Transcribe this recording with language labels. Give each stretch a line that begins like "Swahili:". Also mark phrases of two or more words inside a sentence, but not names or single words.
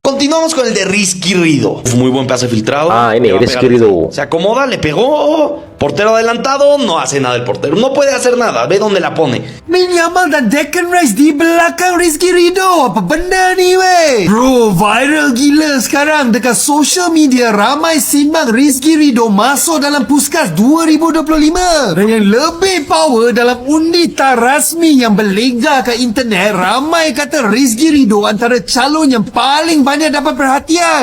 Spanish: Continuamos con el de Rizky Rido. Muy buen pase filtrado.
Malay: Ini
Spanish: Le va a Rizky pegar. Rido. Se acomoda, le pegó. Portero adelantado, no hace nada el portero. No puede hacer nada, ve dónde la pone.
Malay: Min Yamal dan Declan Rice di belakang Rizky Rido. Apa benda ni weh? Bro, viral gila sekarang. Dekat
English: social media
Malay: ramai simbang Rizky Rido masuk dalam Puskas 2025. Dan yang lebih power, dalam undi tak rasmi yang berlega ke internet, ramai kata Rizky Rido antara calon yang paling banyak dapat perhatian.